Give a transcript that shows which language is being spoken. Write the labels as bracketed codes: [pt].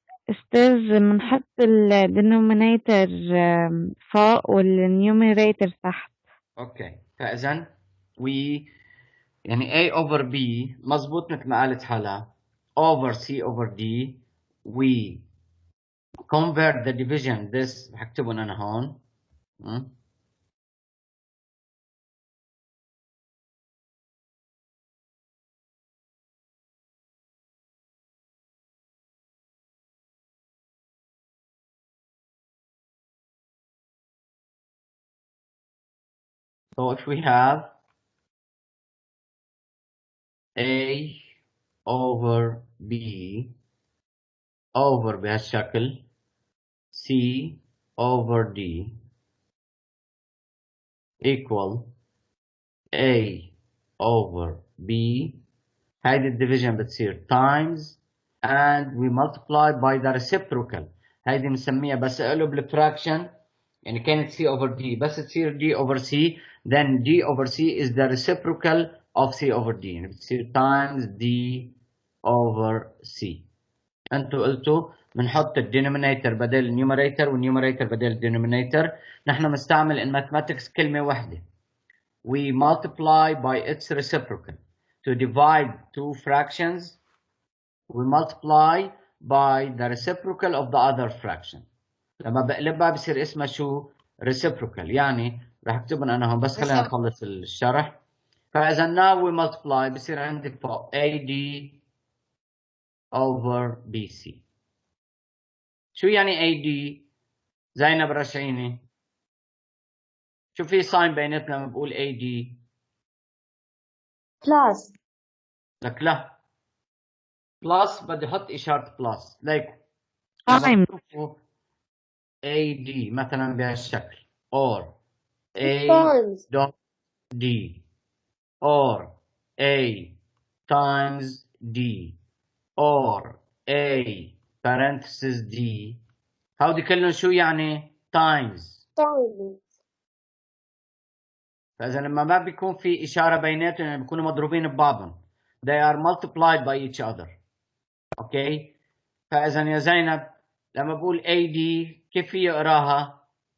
[ar] أستاذ بنحط الدينومينيتور فوق والنيوميريتر تحت. اوكي فإذا يعني A over B مزبوط مثل ما قالت حلا [en] over C over D. we convert the division this [ar] هكتبهم أنا هون. [en] So if we have A over B over [ar] بهالشكل [en] C over D equal A over B. [ar] هيدي الديفيجن بتصير [en] times and we multiply by the reciprocal. [ar] هيدي بنسميها بس اقلب الفراكشن يعني كانت [en] C over D [ar] بس تصير [en] D over C, then D over C is the reciprocal of C over D [ar] يعني بتصير [en] times D over C. [ar] انتوا قلتوا بنحط الدينومينيتور بدل النيوميريتور والنيوميريتور بدل الدينومينيتور. نحن بنستعمل [en] in mathematics [ar] كلمة واحدة. [en] We multiply by its reciprocal. To divide two fractions, we multiply by the reciprocal of the other fraction. [ar] لما بقلبها بصير اسمها شو؟ reciprocal. يعني رح اكتبهم انا هون بس خلينا نخلص الشرح. [en] فاذا now we multiply [ar] بصير عندك فوق [en] AD over BC. [ar] شو يعني AD؟ زينب رشعيني. شو في ساين بيناتنا لما بقول AD؟ بلس. لك لا. بلس بدي احط اشارة بلس. ليك [en] Time. [ar] لما تشوفوا [en] AD مثلا بهالشكل or A dot D or A times D or A parenthesis D. [ar] هودي كلهم شو يعني؟ times. فإذا لما ما بيكون في إشارة بيناتهم يعني بيكونوا مضروبين ببعضهم. [en] They are multiplied by each other. [ar] أوكي؟ فإذا يا زينب لما بقول AD كيف في أقراها؟